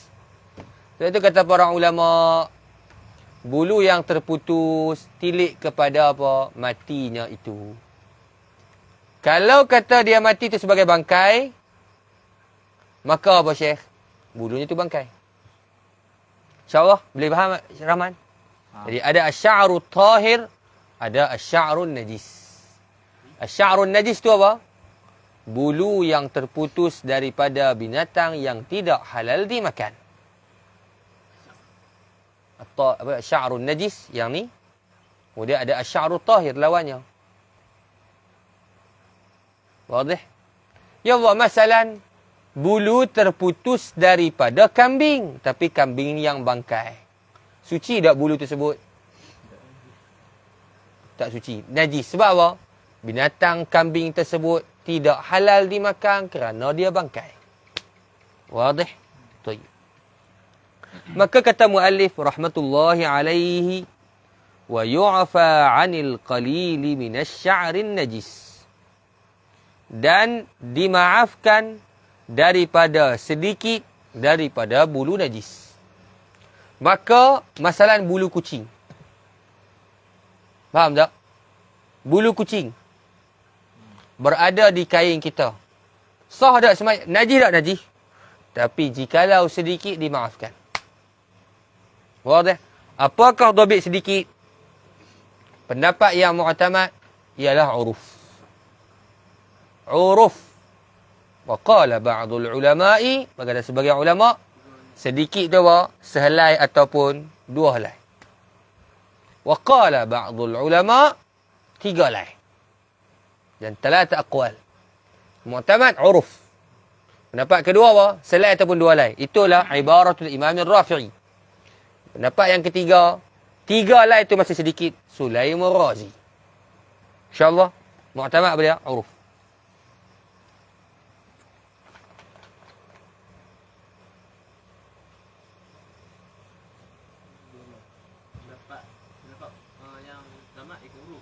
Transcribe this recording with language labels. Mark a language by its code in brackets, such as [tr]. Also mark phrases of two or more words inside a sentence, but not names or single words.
[ms] Sebab itu kata para ulama, bulu yang terputus tilik kepada apa? Matinya itu. Kalau kata dia mati itu sebagai bangkai, maka apa, Syekh? Bulunya itu bangkai. InsyaAllah boleh faham, Rahman? Jadi ada [ar] الشعر الطاهر, ada الشعر النجس. الشعر النجس [ms] itu apa? Bulu yang terputus daripada binatang yang tidak halal dimakan. Atau apa, [ar] الشعر النجس [ms] yang ni. Kemudian ada [ar] الشعر الطاهر [ms] lawannya. Wadih? [ar] يا الله, [ms] masalan bulu terputus daripada kambing, tapi kambing yang bangkai. Suci tak bulu tersebut? Tak suci. Najis. Sebab apa? Binatang kambing tersebut tidak halal dimakan kerana dia bangkai. [ar] واضح؟ طيب. [ms] Maka kata muallif [ar] رحمة الله عليه، ويعفى عن القليل من الشعر النجس. [ms] Dan dimaafkan daripada sedikit daripada bulu najis. Maka masalah bulu kucing. Faham tak? Bulu kucing berada di kain kita. Sah tak semai? Najis tak najis? Tapi jikalau sedikit dimaafkan. Wadah? Apakah dhabit sedikit? Pendapat yang mu'tamad ialah uruf. [ar] Uruf. وقال بعض العلماء, [ms] berkata sebagian ulama, sedikit tu apa? Sehelai ataupun dua helai. [ar] وقال بعض العلماء, [ms] tiga helai. [ar] Dan ثلاثة أقوال. [ms] Mu'tamad uruf. Pendapat kedua apa? Sehelai ataupun dua helai. Itulah ibaratul Imam Rafi'i. Pendapat yang ketiga, tiga helai itu masih sedikit. Sulaim Razi. InsyaAllah, mu'tamad apa dia? Uruf. Yang pertama ikut huruf.